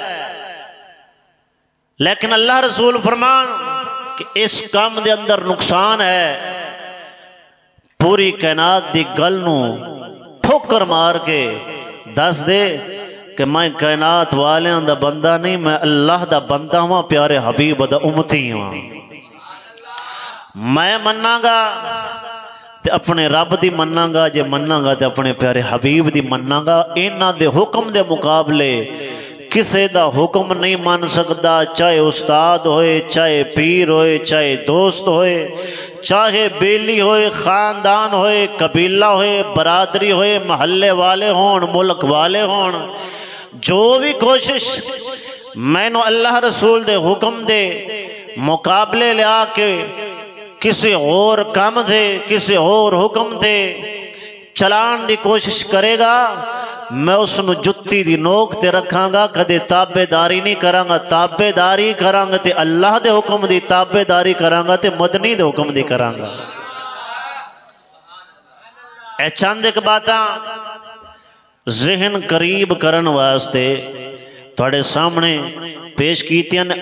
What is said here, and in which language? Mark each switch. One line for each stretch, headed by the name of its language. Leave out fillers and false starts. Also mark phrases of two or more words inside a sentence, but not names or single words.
Punjabi: لیکن اللہ رسول فرمان کہ اس کام دے اندر نقصان ہے، پوری کائنات دی گل نو ٹھوکر مار کے دس دے کہ میں کائنات والیاں دا بندہ نہیں، میں اللہ دا بندہ ہوں، پیارے حبیب دا امتی ہوں، میں مننا گا تے اپنے رب دی مننا گا، جے مننا گا تے اپنے پیارے حبیب دی مننا گا۔ انہاں دے حکم دے مقابلے کسے دا حکم نہیں مان سکتا، چاہے استاد ہوئے، چاہے پیر ہوئے، چاہے دوست ہوئے، چاہے بیلی ہوئے، خاندان ہوئے، قبیلہ ہوئے، برادری ہوئے، محلے والے ہون، ملک والے ہون، جو بھی کوشش میں نو اللہ رسول دے حکم دے مقابلے لیا کے کسی اور کام دے، کسی اور حکم دے چلان دی کوشش کرے گا، میں اس نو جتی دی نوک تے رکھاں گا، کدے تابع داری نہیں کراں گا۔ تابع داری کراں گا تے اللہ دے حکم دی تابع داری کراں گا تے مدنی دے حکم دی کراں گا۔ اے چند ایک باتاں ذہن قریب کرن واسطے تھوڑے سامنے پیش کیتیاں نے۔